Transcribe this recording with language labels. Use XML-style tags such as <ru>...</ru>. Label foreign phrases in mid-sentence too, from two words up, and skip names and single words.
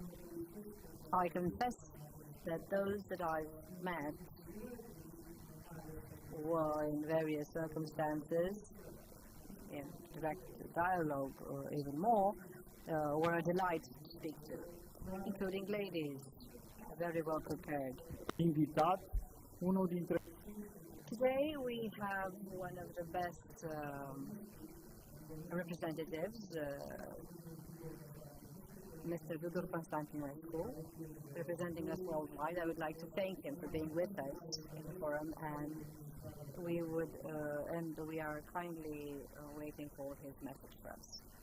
<en>I confess that those that I've met were in various circumstances, in direct dialogue or even more, were a delight to speak to, including ladies, very well prepared.</en> <ro>Invitat, unul dintre...</ro> <en>Today we have one of the best representatives, Mr. Tudor Constantinescu, representing us worldwide. I would like to thank him for being with us in the forum, and we are kindly waiting for his message for us.</en>